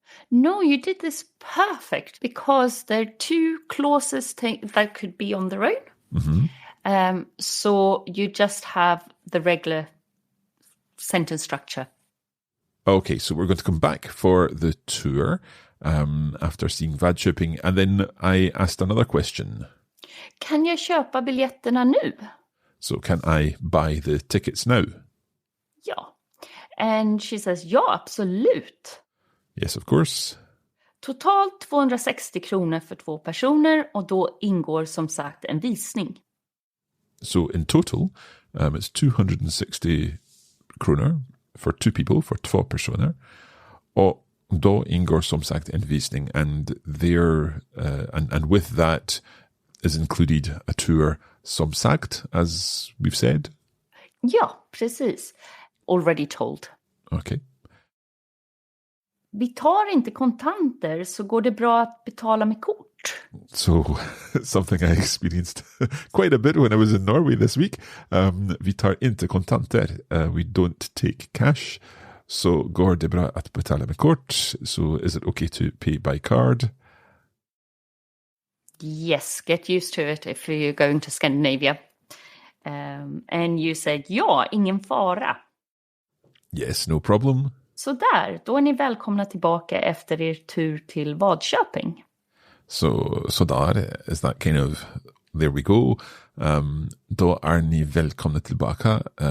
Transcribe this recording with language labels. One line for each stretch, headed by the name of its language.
English: No, you did this perfect because there are two clauses that could be on their own. Mm-hmm. So you just have the regular sentence structure. Okay, so we're going to come back for the tour after seeing Vadköping, and then I asked another question.
Swedish: Kan jag köpa biljetterna nu?
English: So can I buy the tickets now? Ja. And she says,
Swedish: ja, absolut.
English: Yes, of course.
Swedish: Totalt 260 kronor för 2 personer, och då ingår som sagt en visning.
English: So in total, it's 260 kronor for 2 people, for 2 personer.
Swedish: Och då ingår som sagt en visning,
English: and there, and with that is included a tour,
Swedish: som sagt,
English: as we've said.
Swedish: Ja, precis.
English: Already told. Okay.
Swedish: Vi tar inte kontanter, så går det bra att betala med kort.
English: So something I experienced quite a bit when I was in Norway this week.
Swedish: Vi tar inte kontanter.
English: We don't take cash.
Swedish: So går det bra att betala med kort?
English: So is it okay to pay by card? Yes, get used to it if you're going to Scandinavia. And you said,
Swedish: ja, ingen fara.
English: Yes, no problem.
Swedish: Så där, då är ni välkomna tillbaka efter er tur till Vadköping.
English: So där, is that kind of, there we go.
Swedish: Då är ni välkomna tillbaka.